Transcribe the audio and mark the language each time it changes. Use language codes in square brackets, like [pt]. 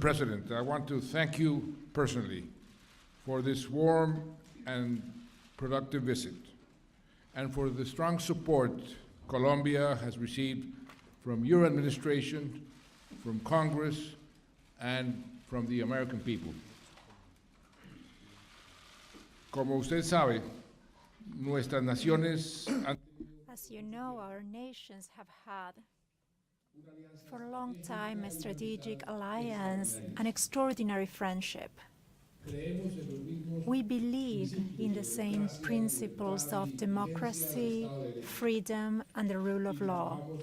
[en] President, I want to thank you personally for this warm and productive visit, and for the strong support Colombia has received from your administration, from Congress, and from the American people. [es] Como usted sabe, nuestras naciones han... [en] As you know, our nations have had for a long time a strategic alliance, an extraordinary friendship. We believe in the same principles of democracy, freedom, and the rule of law.